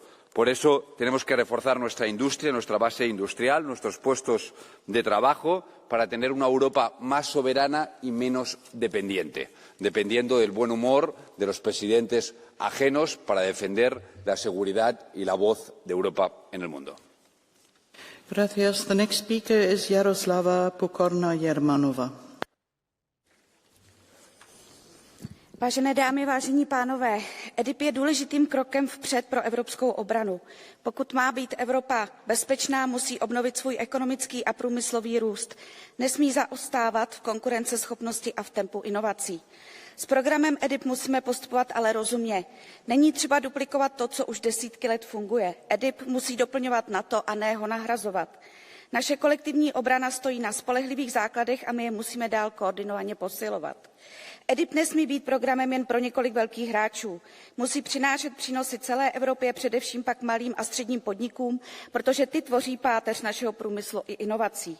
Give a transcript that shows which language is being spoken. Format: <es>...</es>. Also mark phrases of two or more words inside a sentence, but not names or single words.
<es>Por eso tenemos que reforzar nuestra industria, nuestra base industrial, nuestros puestos de trabajo, para tener una Europa más soberana y menos dependiente, dependiendo del buen humor de los presidentes ajenos para defender la seguridad y la voz de Europa en el mundo. Gracias.</es> <en>The next speaker is Jaroslava Pokorna-Jermanova.</en> <cs>Vážené dámy, vážení pánové, EDIP je důležitým krokem vpřed pro evropskou obranu. Pokud má být Evropa bezpečná, musí obnovit svůj ekonomický a průmyslový růst. Nesmí zaostávat v konkurenceschopnosti a v tempu inovací. S programem EDIP musíme postupovat ale rozumně. Není třeba duplikovat to, co už desítky let funguje. EDIP musí doplňovat NATO a ne ho nahrazovat. Naše kolektivní obrana stojí na spolehlivých základech a my je musíme dál koordinovaně posilovat. EDIP nesmí být programem jen pro několik velkých hráčů. Musí přinášet přínosy celé Evropě, především pak malým a středním podnikům, protože ty tvoří páteř našeho průmyslu i inovací.</cs>